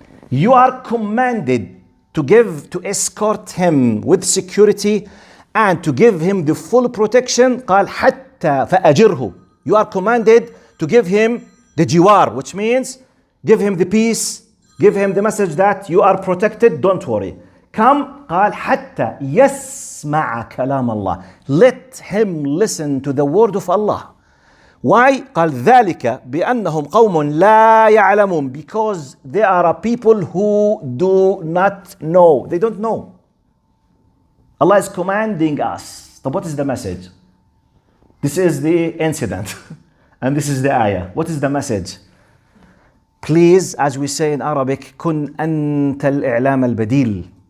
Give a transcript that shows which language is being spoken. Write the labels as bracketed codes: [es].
[en] You are commanded to escort him with security and to give him the full protection. [ar] قال حتى فأجره. [en] You are commanded to give him the jiwar, which means give him the peace, give him the message that you are protected, don't worry. Come, [ar] قال حتى يسمع كلام الله. [en] Let him listen to the word of Allah. Why? [ar] قال ذلك بأنهم قوم لا يعلمون. [en] Because they are a people who do not know. They don't know. Allah is commanding us. So what is the message? This is the incident. And this is the ayah. What is the message? Please, as we say in Arabic, [ar] كن أنت الإعلام البديل.